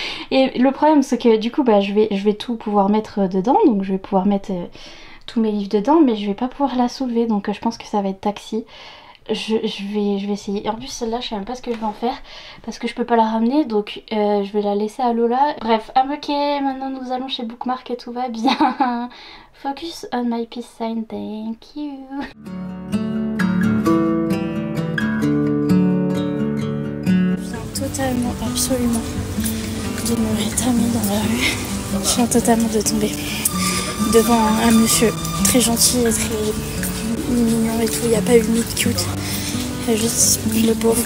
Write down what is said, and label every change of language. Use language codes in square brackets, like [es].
[fr] Et le problème c'est que du coup bah, je vais tout pouvoir mettre dedans, donc je vais pouvoir mettre tous mes livres dedans, mais je vais pas pouvoir la soulever, donc je pense que ça va être taxi. Je vais essayer. En plus celle-là je sais même pas ce que je vais en faire parce que je peux pas la ramener, donc je vais la laisser à Lola. Bref, ok, maintenant nous allons chez Bookmark et tout va bien. [en] Focus on my peace sign, thank you. [fr] Je viens totalement, absolument de me rétamer dans la rue. Je viens totalement de tomber devant un monsieur très gentil et très mignon et tout, il n'y a pas eu de meet cute, juste le pauvre.